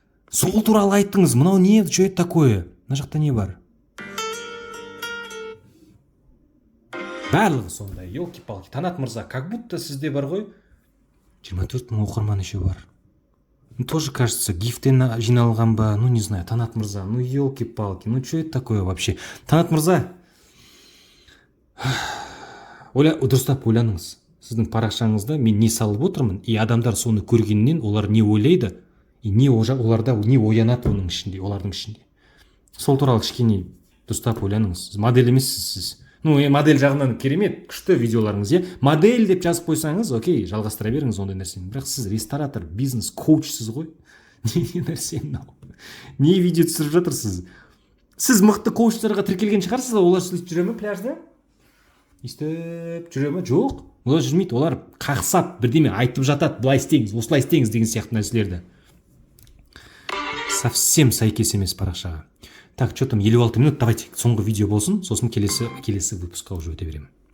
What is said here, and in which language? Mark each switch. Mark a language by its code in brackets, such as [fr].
[kk] Сол туралы айтыңыз. Мынау не, [ru] что это такое? [kk] Мына жақта не бар? Барлығы сондай, елки-палки. Танат мырза, [ru] как будто [kk] сізде бар ғой? 24 мың оқырман еще бар. [ru] Тоже кажется, [kk] гифтен жиналған ба? [ru] Не знаю, Танат мырза, елки-палки, что это такое вообще? [kk] Танат мырза, дұрыстап ойланыңыз. Сіздің парақшаңызда мен не салып отырмын, и адамдар соны көргеннен олар не ойлайды, и оларда не оянады олардың ішінде. Сол туралы кішкене дұрыстап ойланыңыз. Сіз модель емессіз сіз. Модель жағынан керемет, күшті видеоларыңыз, модель деп жазып қойсаңыз, окей, жалғастыра беріңіз ондай нәрсені. Бірақ сіз ресторатор, бизнес, коучсыз ғой. Не нәрсе мынау? Не видео түсіріп жатырсыз? Сіз мықты коучтарға тіркелген шығарсыз, олар сөйтіп жүре ме пляжда? Истеп жүре ме? Жоқ. Олар жүрмейді, олар қақсап бірдеме айтып жатады, былай істеңіз, осылай істеңіз деген сияқты нәрселерді. Совсем сәйкес емес парақшаға. [ru] Так, что там, [kk] 56 минут, давайте соңғы видео болсын, сосын келесі выпускқа уже өте беремін.